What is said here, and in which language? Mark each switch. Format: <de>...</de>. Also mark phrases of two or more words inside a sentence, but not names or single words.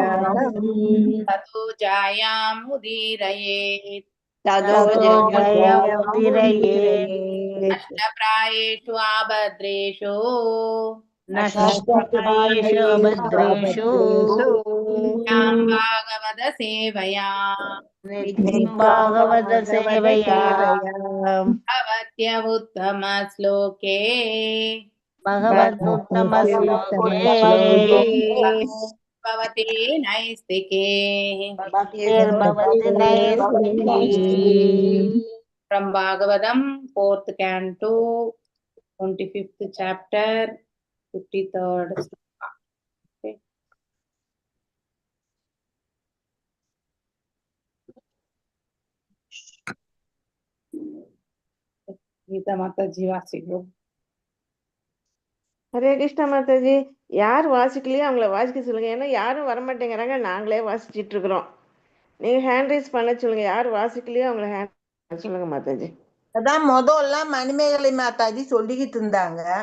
<sa>ततो जायाम् उदीरयेत् ततो जयमुदीरये नष्टप्रायेषु आपत्रेषु नष्टप्रायेषु भद्रेषु याम् भागवत सेवया नित्यम् भागवत सेवया भवत्य उत्तम श्लोके भगवदुत्तम श्लोके भवति नैस्तिके भक्तिर्भवति नैष्ठिकी.</sa> <en>from Bhagavatam 4th canto 25th chapter 53rd sloka.</en> <ta>Okay. Geeta Mataji வாசிக்கிறோம். ஹரே கிருஷ்ணா மாதாஜி. யார் வாசிக்கலையோ அவங்கள வாசிக்க சொல்லுங்க. ஏன்னா யாரும் வரமாட்டேங்கிறாங்க, நாங்களே வாசிச்சிட்டு இருக்கிறோம். நீங்க</ta> <en>hand raise</en> <ta>பண்ண சொல்லுங்க. யார் வாசிக்கலையோ அவங்கள ஹேண்ட் சொல்லுங்க மாதாஜி. அதான் முதல்ல மணிமேகலை மாதாஜி சொல்லிக்கிட்டு இருந்தாங்க.</ta>